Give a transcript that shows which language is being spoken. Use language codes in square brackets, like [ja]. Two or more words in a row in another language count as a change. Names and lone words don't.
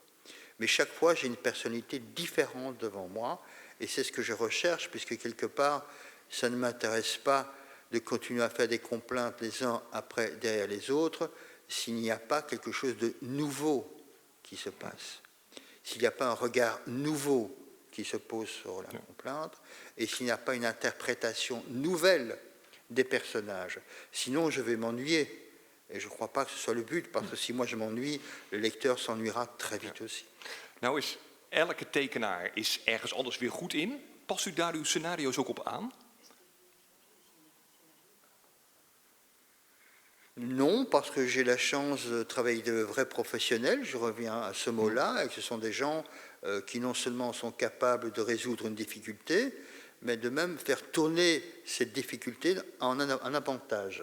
[fr] Mais chaque fois, j'ai une personnalité différente devant moi, et c'est ce que je recherche, puisque quelque part, ça ne m'intéresse pas de continuer à faire des complaintes les uns après derrière les autres, s'il n'y a pas quelque chose de nouveau qui se passe, s'il n'y a pas un regard nouveau qui se pose sur la complainte, et s'il n'y a pas une interprétation nouvelle des personnages. Sinon, je vais m'ennuyer. Et je ne crois pas que ce soit le but, parce que si moi je m'ennuie, le lecteur s'ennuiera très vite aussi. [nl] Nou is elke tekenaar is ergens anders weer goed in. Past u daar uw scenario's ook op aan? [fr] Non, parce que j'ai la chance de travailler de vrais professionnels, je reviens à ce mot-là, et que ce sont des gens qui non seulement sont capables de résoudre une difficulté, mais de même faire tourner cette difficulté en un avantage.